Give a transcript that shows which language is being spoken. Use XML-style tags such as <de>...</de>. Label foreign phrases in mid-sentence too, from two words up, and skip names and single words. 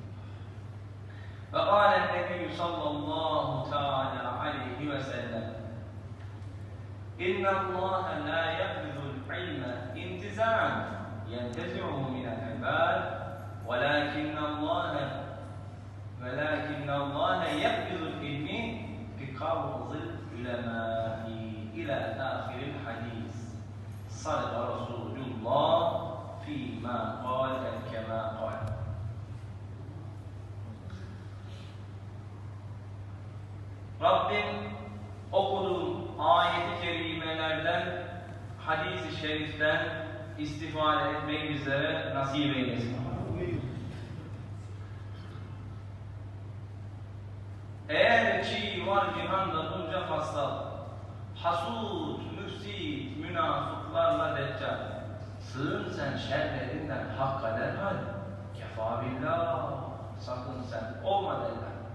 <ar>فقال النبي صلى الله تعالى عليه وسلم: إن الله لا يقبض العلم انتزاعا ينتزعه من العباد ولكن الله يقبض العلم بقبض العلماء إلى آخر الحديث. صدق رسول الله فيما قال كما قال.</ar> <tr>Rabbim okuduğum ayet-i kerimelerden, hadis-i şeriften istifade etmeyi bizlere nasip eylesin. Eğer ki var cihanda bunca fasla, hasud, müfsit, münafıklarla deccal, sığın sen şerlerinden hakka derhal, kefa billah, sakın sen olma derler.</tr>